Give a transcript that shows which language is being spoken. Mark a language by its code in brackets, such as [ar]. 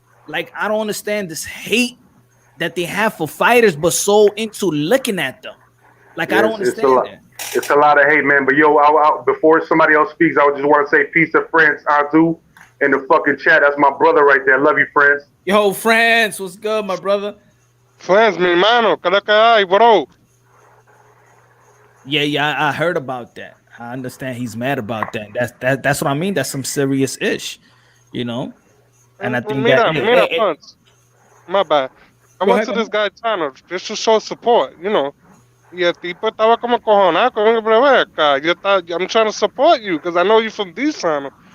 [en] Like, I don't understand this hate that they have for fighters, but so into looking at them. Like, I don't understand that. It's a lot of hate, man. But yo, before somebody else speaks, I just want to say peace to France, Antu, in the fucking chat. That's my brother right there. Love you, France. Yo, France, what's good, my brother? [es] France, mi hermano, ¿qué lo que hay, bro? [en] Yeah, I heard about that. I understand he's mad about that. That's what I mean. That's some serious ish, you know. And I think my bad. I went to this guy's channel just to show support, you know. [es] Y el tipo estaba como cojonado [en] I'm trying to support you because I know you from this channel.